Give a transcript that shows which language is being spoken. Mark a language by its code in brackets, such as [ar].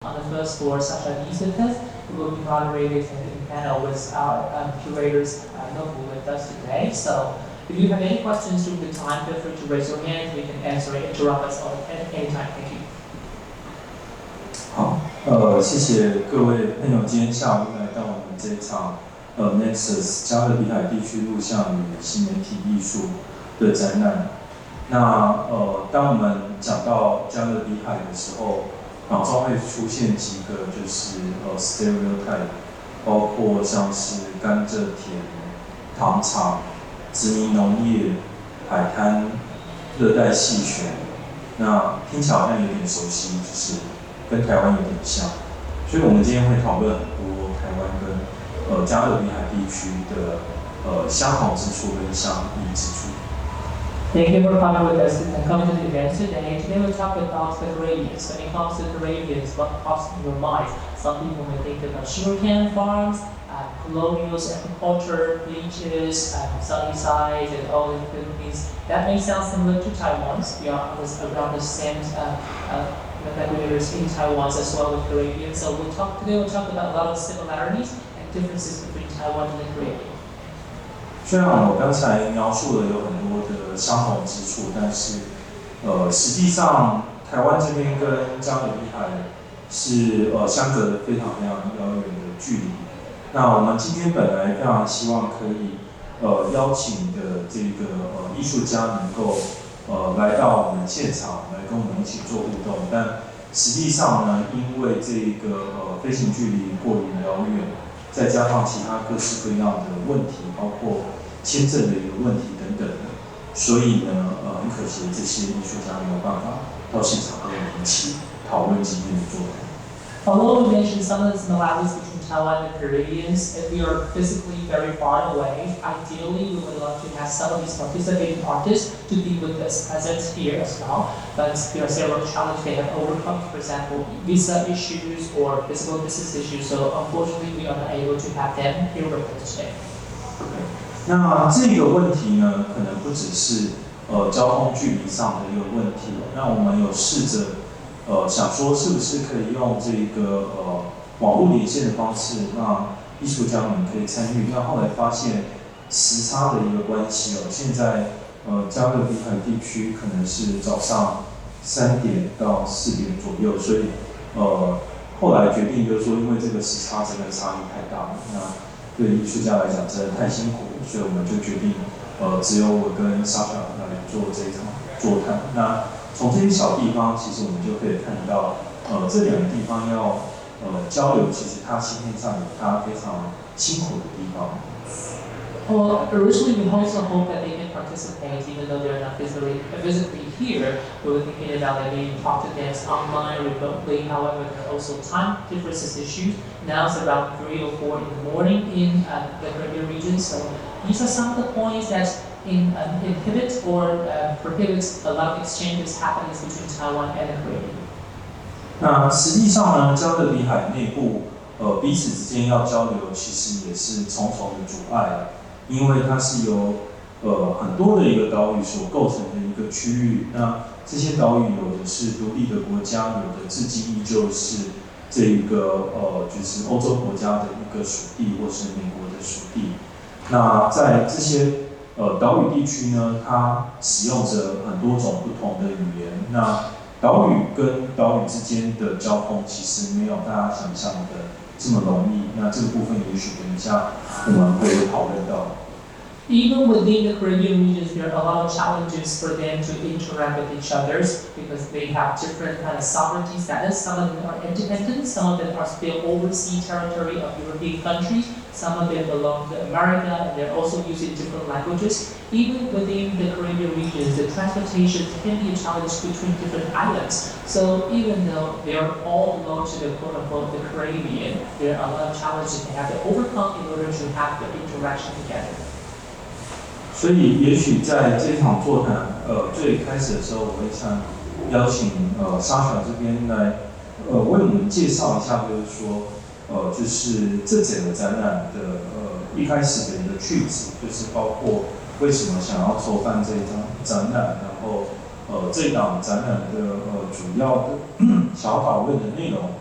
[en] with us for Sasha Dees with us, who will be moderating the panel with our curators with us today. So if you have any questions during the time, feel free to raise your hand. We can answer it, interrupt us at any time. Thank you. [zh] 好，谢谢各位朋友今天下午来到我们这一场Nexus 加勒比海地区录像与新媒体艺术的展览。那当我们讲到加勒比海的时候，脑中会出现几个就是stereotype， 包括像是甘蔗田、糖厂、殖民农业、海滩、热带气旋。那听起来好像有点熟悉，就是跟台湾有点像。所以我们今天会讨论很多台湾跟加勒比海地区的相同之处跟相异之处。 [en] Thank you for coming with us and coming to the event today. Today we'll talk about the Caribbeans. When it comes to the Caribbeans, what pops in your mind? Some people may think about sugarcane farms, colonials, agriculture, beaches, sunny sides, and all the Philippines. That may sound similar to Taiwan's. We are around the same regulators in Taiwan as well with Caribbean. So today we'll talk about a lot of similarities and differences between Taiwan and the Caribbean. [zh] 虽然我刚才描述了有很多的相同之处，但是实际上台湾这边跟加勒比海是相隔非常非常遥远的距离。那我们今天本来非常希望可以邀请的这个艺术家能够来到我们现场来跟我们一起做互动，但实际上呢，因为这个飞行距离过于遥远，再加上其他各式各样的问题，包括签证的一个问题等等的，所以呢，很可惜这些艺术家没有办法到现场跟我们一起讨论今天的作品。 [en] Although we mentioned some of the similarities between Taiwan and the Caribbeans, if we are physically very far away, ideally we would love to have some of these participating artists to be with us present here as well. But there are several challenges they have overcome, for example, visa issues or physical distance issues. So unfortunately, we are not able to have them here with us today. [zh] 那这个问题呢，可能不只是交通距离上的一个问题。那我们有试着想说，是不是可以用这个网络连线的方式，让艺术家们可以参与？那后来发现时差的一个关系现在加勒比海地区可能是早上3点到4点左右，所以后来决定就是说，因为这个时差真的差异太大了，那对艺术家来讲真的太辛苦了，所以我们就决定只有我跟Sasha来做这一场座谈。那从这些小地方，其实我们就可以看到，这两个地方要交流，其实它心态上有它非常辛苦的地方。 [en] Well, originally we also hope that they can participate even though they're not physically here. We were thinking about maybe talk to them online, remotely. However, there are also time differences issues. Now it's around 3 or 4 in the morning in the Caribbean region. So these are some of the points that inhibit or prohibits a lot of exchanges happening between Taiwan and the Caribbean. [zh] 那实际上呢，加勒比海内部彼此之间要交流，其实也是重重的阻碍，因为它是由很多的一个岛屿所构成的一个区域。那这些岛屿有的是独立的国家，有的至今依旧是这一个就是欧洲国家的一个属地，或是美国的属地。那在这些岛屿地区呢，它使用着很多种不同的语言。那岛屿跟岛屿之间的交通其实没有大家想象的这么容易。那这个部分也许等一下我们会讨论到。 [en] Even within the Caribbean regions, there are a lot of challenges for them to interact with each other because they have different kind of sovereignty status. Some of them are independent, some of them are still overseas territory of European countries, some of them belong to America, and they're also using different languages. Even within the Caribbean regions, the transportation can be a challenge between different islands. So even though they are all belong to the quote-unquote the Caribbean, there are a lot of challenges they have to overcome in order to have the interaction together. [zh] 所以，也许在这场座谈，最开始的时候，我会想邀请Sasha这边来，为我们介绍一下，就是说，就是这整个展览的一开始的一个趣旨，就是包括为什么想要筹办这一场展览，然后这一档展览的主要的想要讨论的内容，